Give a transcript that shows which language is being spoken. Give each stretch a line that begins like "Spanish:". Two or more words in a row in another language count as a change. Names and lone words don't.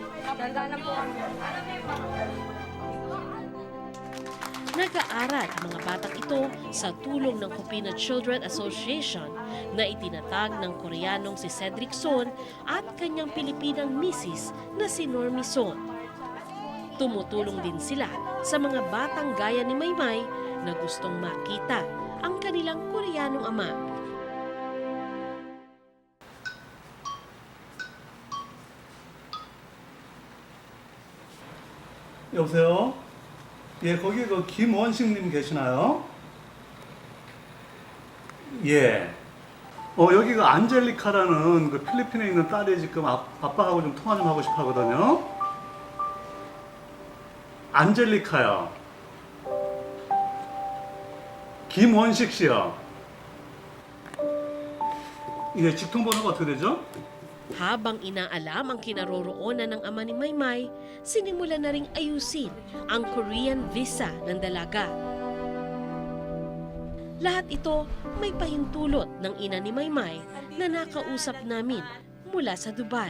Filipino: Nag-aaral ang mga batang ito sa tulong ng Cupino Children Association na itinatag ng Koreanong si Cedric Son at kanyang Pilipinang misis na si Normie Son. Tumutulong din sila sa mga batang gaya ni Maymay na gustong makita ang kanilang Koreanong ama.
Korean: 여보세요? 예, 거기 그 김원식님 계시나요? 예. 여기가 안젤리카라는 그 필리핀에 있는 딸이 지금 아빠하고 좀 통화 좀 하고 싶어 하거든요. 안젤리카요. 김원식 씨요. 예, 직통번호가 어떻게 되죠?
Filipino: Habang inaalam ang kinaroroonan ng ama ni Maymay, sinimula na ring ayusin ang
English: Korean visa
Filipino: ng dalaga. Lahat ito may pahintulot ng ina ni Maymay na nakausap namin mula sa Dubai.